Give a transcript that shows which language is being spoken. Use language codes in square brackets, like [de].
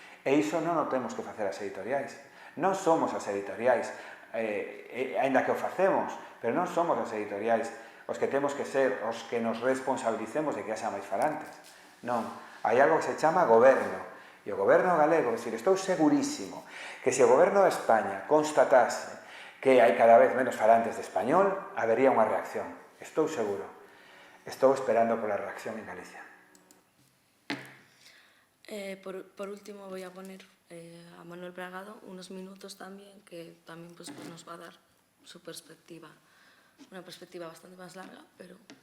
[gl] E iso non o temos que facer as editoriais. Non somos as editoriais, aínda que o facemos, pero non somos as editoriais os que temos que ser os que nos responsabilicemos de que haxa máis falantes. Non, hai algo que se chama goberno. E o goberno galego, estou segurísimo que se o goberno de España constatase que hai cada vez menos falantes de español, habería unha reacción. Estou seguro. Estou esperando pola reacción en Galicia. [es] Por último voy a poner a Manuel Bragado unos minutos también, que también pues, nos va a dar su perspectiva, una perspectiva bastante más larga, pero...